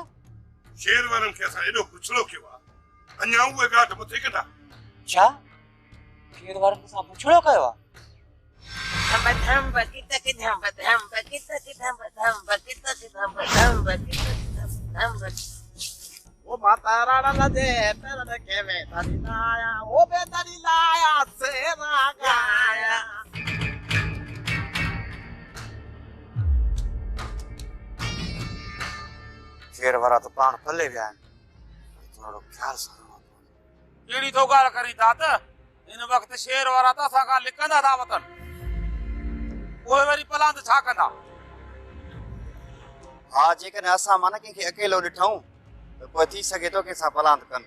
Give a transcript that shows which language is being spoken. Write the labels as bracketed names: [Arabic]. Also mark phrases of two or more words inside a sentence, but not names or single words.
[Sindhi] शेर वारनि खे असां एॾो पुछड़ो कयो आहे अञा उहे ॻाठ मथे कंदा। छा शेर वारनि खे असां पुछड़ो कयो आहे? ओ माता राणा लदे पेरन के में तनी लाया ओ बे तनी लाया सेरा गाया। शेर वारा तो पाण फले विया आहिनि। थोरो ख्याल सां कहिड़ी थो ॻाल्हि करी था त हिन वक़्तु शेर वारा त असां खां लिकंदा था वतन उहे वरी पलांद छा कंदा? हा जेकॾहिं असां माना कंहिंखे अकेलो ॾिठूं त पोइ थी सघे थो कंहिंसां पलांद कनि।